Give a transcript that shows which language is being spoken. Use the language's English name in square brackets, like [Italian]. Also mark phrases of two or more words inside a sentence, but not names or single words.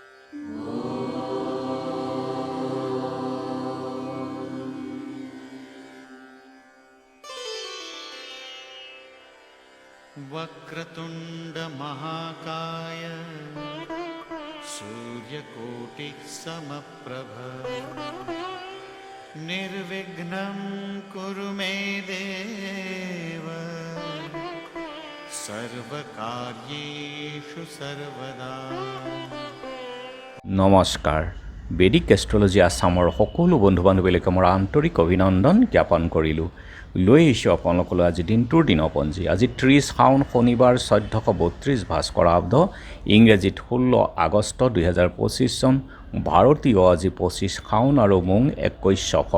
[Sanskrit] वक्रतुंड महाकाय सूर्यकोटि समप्रभ निर्विघ्नं कुरु मे देव सर्वकार्येषु सर्वदा। [Assamese] নমস্কাৰ। বেদিক এষ্ট্ৰলজি আছামৰ সকলো বন্ধু বান্ধৱীলৈকে মোৰ আন্তৰিক অভিনন্দন জ্ঞাপন কৰিলোঁ। লৈ আহিছোঁ আপোনালোকলৈ আজি দিনটোৰ দিনপঞ্জী। আজি 30 শাওন শনিবাৰ 1432 ভাস্কৰাব্দ, ইংৰাজীত 16 আগষ্ট 2025 চন, ভাৰতীয় আজি 25 শাওন আৰু মোং 21 সফৰ।